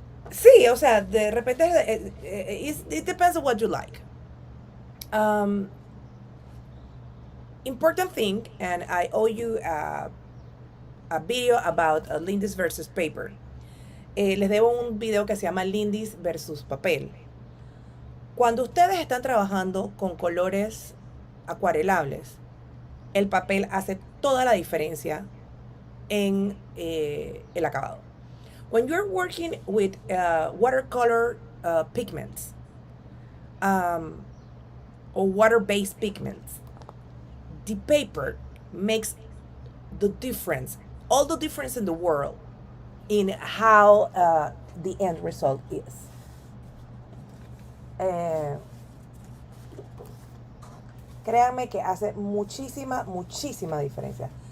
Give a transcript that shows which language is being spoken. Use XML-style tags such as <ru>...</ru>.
<es>Sí, o sea, de repente</es> <en>it depends on what you like. Important thing, and I owe you a video about Lindys versus paper.</en> <es>Les debo un video que se llama Lindys versus papel. Cuando ustedes están trabajando con colores acuarelables, el papel hace toda la diferencia en el acabado.</es> <en>When you're working with watercolor pigments or water-based pigments, the paper makes the difference, all the difference in the world in how the end result is.</en> <es>Créanme que hace muchísima diferencia.</es>